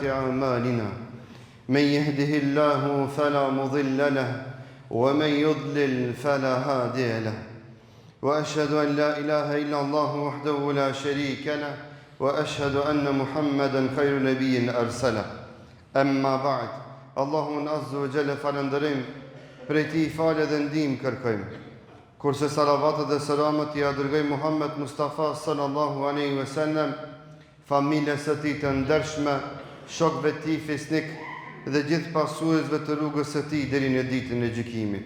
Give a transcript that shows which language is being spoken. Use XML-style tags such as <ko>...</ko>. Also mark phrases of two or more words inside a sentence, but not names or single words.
<ar>أعمالنا من يهده الله فلا مضل له ومن يضلل فلا هادي له وأشهد أن لا إله إلا الله وحده لا شريك له وأشهد أن محمدا خير نبي أرسله أما بعد اللهم عز وجل</ar> <sq>falënderim prej ti falë dhe ndihmë kërkojmë. Kurse salavatet dhe selamet ja dërgoj Muhammed Mustafa</sq> <ar>صلى الله عليه وسلم,</ar> <sq>familjes së tij të ndershme, shokëve të tij fisnik dhe gjithë pasuesve të rrugës së tij deri në ditën e gjykimit.</sq>